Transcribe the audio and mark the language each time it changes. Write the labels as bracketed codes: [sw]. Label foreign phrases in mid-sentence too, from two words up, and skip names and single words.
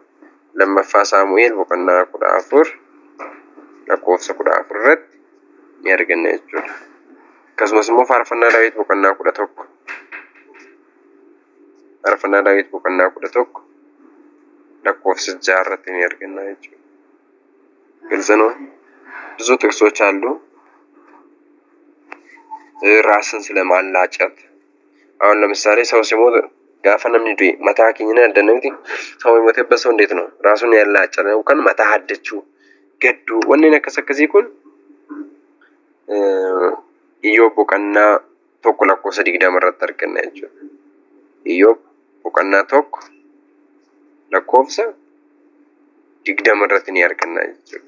[om] Lammaffaa Saamu'eel boqonnaa 14 lakkoofsa 14 irratti ni arganna jechuudha. Akkasumas immoo faarfannaa Daawit boqonnaa 11 faarfannaa Daawit boqonnaa 11 lakkoofsa 6 irratti ni arganna jechuudha. [am] ግልጽ ነው። ብዙ ጥቅሶች አሉ። ራስን ስለማላጨት አሁን ለምሳሌ ሰው ሲሞት ጋፋ [om] namni du'e mataa keenya addannamti [am] ሰው የሞተበት ሰው እንዴት ነው ራሱን ያላጨው [om] kan mataa haddachuu gadduu wanneen akkasii kun Iyyoob boqonnaa 1 lakkoofsa 20 irratti arganna jechuudha. Iyyoob boqonnaa 1 lakkoofsa 20 irratti ni arganna jechuudha.